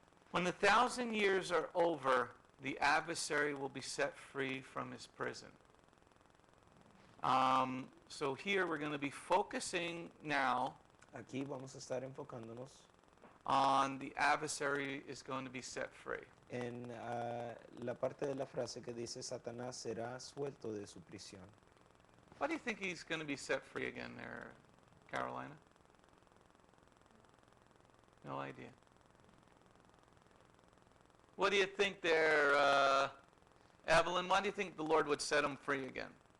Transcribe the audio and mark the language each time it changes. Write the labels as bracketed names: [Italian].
[English] When the 1,000 years are over, the adversary will be set free from his prison. So here we're going to be focusing now [Spanish] Aquí vamos a estar enfocándonos [English] on the adversary is going to be set free. [Spanish] en la parte de la frase que dice Satanás será suelto de su prisión. [English] Why do you think he's going to be set free again there, Carolina? No idea. What do you think there, Evelyn? Why do you think the Lord would set him free again?